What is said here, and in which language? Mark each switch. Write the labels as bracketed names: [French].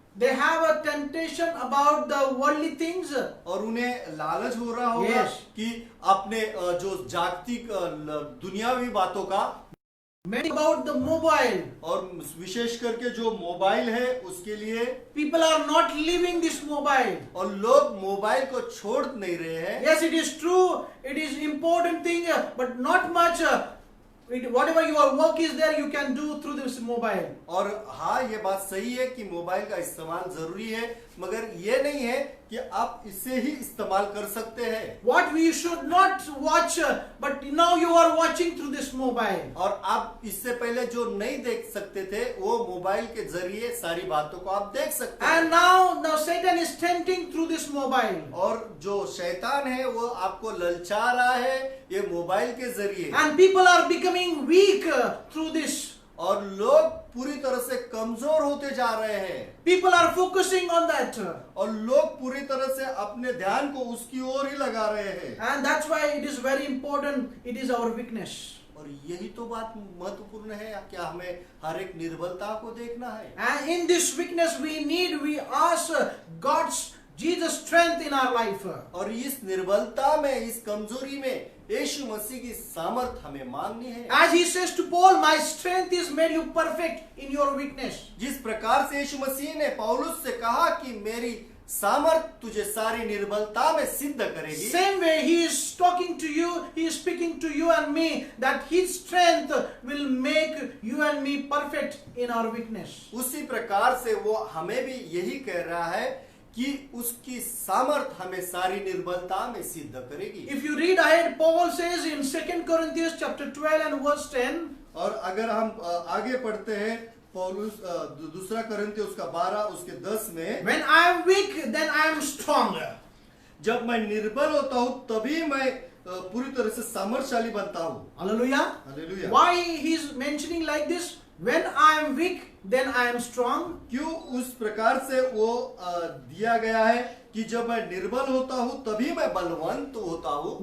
[English] They have a temptation about the worldly things. [Hindi] और उन्हें लालच हो रहा होगा [English] Yes. [Hindi] कि अपने जो जागतिक दुनियावी बातों का, [English] Many about the mobile. [Hindi] और विशेष करके जो मोबाइल है उसके लिए. [English] People are not leaving this mobile. [Hindi] और लोग मोबाइल को छोड़ नहीं रहे हैं. [English] Yes, it is true. It is important thing, but not much. Whatever your work is there, you can do through this mobile. [Hindi] और हाँ ये बात सही है कि मोबाइल का इस्तेमाल जरूरी है, मगर ये नहीं है कि आप इसे ही इस्तेमाल कर सकते हैं. [English] What we should not watch, but now you are watching through this mobile. [Hindi] और आप इससे पहले जो नहीं देख सकते थे वो मोबाइल के जरिए सारी बातों को आप देख सकते हैं. [English] And now Satan is tempting through this mobile. [Hindi] और जो शैतान है वो आपको ललचा रहा है ये मोबाइल के जरिए. [English] And people are becoming weak through this. [Hindi] और लोग पूरी तरह से कमजोर होते जा रहे हैं. [English] People are focusing on that. [Hindi] और लोग पूरी तरह से अपने ध्यान को उसकी ओर ही लगा रहे हैं. [English] And that's why it is very important. It is our weakness. [Hindi] और यही तो बात महत्वपूर्ण है कि हमें हर एक निर्बलता को देखना है. [English] And in this weakness we ask God's Jesus strength in our life. [Hindi] और इस निर्बलता में, इस कमजोरी में यीशु मसीह की सामर्थ हमें मांगनी है. [English] As he says to Paul, my strength is made you perfect in your weakness. [Hindi] जिस प्रकार से यीशु मसीह ने पौलुस से कहा कि मेरी सामर्थ तुझे सारी निर्बलता में सिद्ध करेगी. [English] Same way he is talking to you, he is speaking to you and me that his strength will make you and me perfect in our weakness. [Hindi] उसी प्रकार से वो हमें भी यही कह रहा है कि उसकी सामर्थ हमें सारी निर्बलता में सिद्ध करेगी. [English] If you read ahead, Paul says in 2 Corinthians chapter 12 and verse 10. [Hindi] और अगर हम आगे पढ़ते हैं पौलुस दूसरा कोरिन्थियों उसका 12 उसके 10 में, [English] When I am weak, then I am strong. [Hindi] जब मैं निर्बल होता हूँ तभी मैं पूरी तरह से सामर्थ्यशाली बनता हूँ। [English] Hallelujah. [Hindi] Hallelujah. [English] Why he is mentioning like this? When I am weak, then I am strong. [Hindi] क्यों उस प्रकार से वो दिया गया है कि जब मैं निर्बल होता हूँ तभी मैं बलवंत होता हूँ।